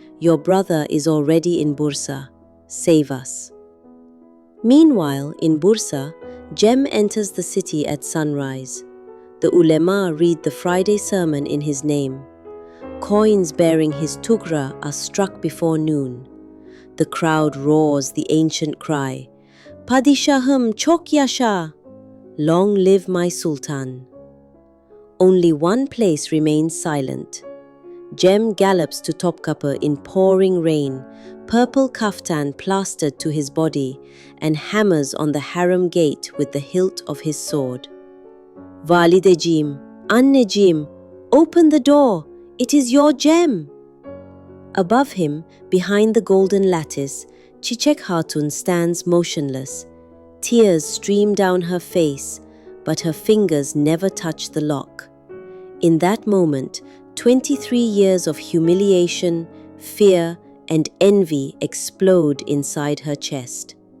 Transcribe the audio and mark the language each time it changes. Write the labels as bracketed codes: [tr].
[en] Your brother is already in Bursa. Save us." Meanwhile, in Bursa, Cem enters the city at sunrise. The ulema read the Friday sermon in his name. Coins bearing his tugra are struck before noon. The crowd roars the ancient cry, [tr] "Padişahım çok yaşa! [en] Long live my sultan!" Only one place remains silent. Cem gallops to Topkapı in pouring rain, purple kaftan plastered to his body, and hammers on the harem gate with the hilt of his sword. [tr] "Valideciğim, anneciğim, [en] open the door! It is your Cem!" Above him, behind the golden lattice, Çiçek Hatun stands motionless. Tears stream down her face, but her fingers never touch the lock. In that moment, 23 years of humiliation, fear, and envy explode inside her chest.